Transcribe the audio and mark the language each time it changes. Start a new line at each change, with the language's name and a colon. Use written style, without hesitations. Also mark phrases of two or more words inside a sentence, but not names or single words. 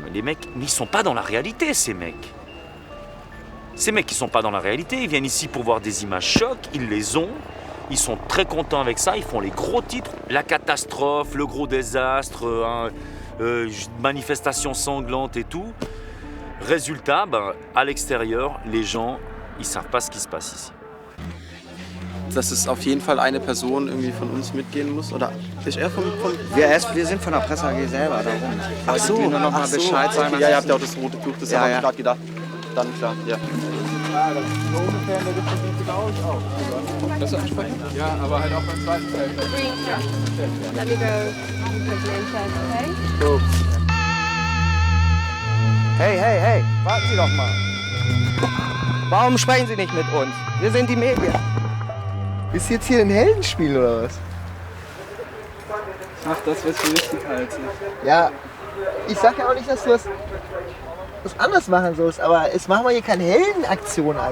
French: Les mecs, ils sont pas dans la réalité, ces mecs. Ces mecs, ils sont pas dans la réalité, ils viennent ici pour voir des images chocs, ils les ont, ils sont très contents avec ça, ils font les gros titres, la catastrophe, le gros désastre, manifestation sanglante et tout. Résultat, à l'extérieur, les gens, ils savent pas ce qui se passe ici.
German: Dass es auf jeden Fall eine Person irgendwie von uns mitgehen muss? Oder ist er von Wir sind von der Presse AG selber darum. Ach so, nur noch mal Bescheid sagen. Okay, ja, ihr habt ja auch das rote Tuch, das habe ich gerade gedacht. Dann klar, ja. Ja, das ist so ungefähr in der Distribution glaube ich auch. Das ansprechen? Ja, aber halt auch beim zweiten Teil. Ja.
English: Let me go.
German: So. Hey, warten Sie doch mal. Warum sprechen Sie nicht mit uns? Wir sind die Medien. Ist jetzt hier ein Heldenspiel oder was? Mach das, was du richtig hältst. Ja, ich sag ja auch nicht, dass du was anders machen sollst, aber es machen wir hier keine Heldenaktion, Alter.